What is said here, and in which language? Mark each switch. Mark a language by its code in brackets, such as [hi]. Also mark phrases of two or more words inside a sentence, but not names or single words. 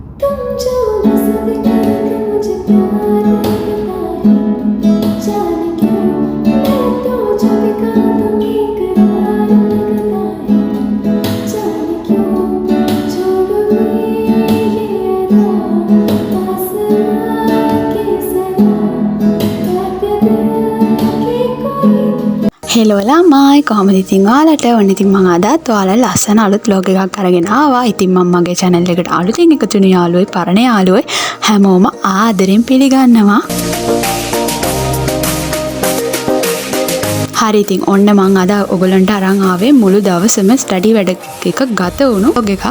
[hi] तुम जो बस दिखा के मुझे प्यार लगता है, जाने क्यों मैं तो जो भी कहा तुम इकरार लगता है, जाने क्यों छोड़ गई ये अदा, आसमां की सदा, बात दिल की कोई। [si] හෙලෝ ළමයි කොහොමද ඉතින් ඔයාලට ඔන්න ඉතින් මම අදත් ඔයාලා ලස්සන අලුත් vlog එකක් අරගෙන ආවා. ඉතින් මම මගේ channel එකට අලුතෙන් එකතු වෙන යාළුවෝයි පරණ යාළුවෝයි හැමෝම ආදරෙන් පිළිගන්නවා. හරි ඉතින් ඔන්න මම අද ඔයගලන්ට අරන් ආවේ මුළු දවසම ස්ටඩි වැඩ එක ගත වුණු vlog එකක්.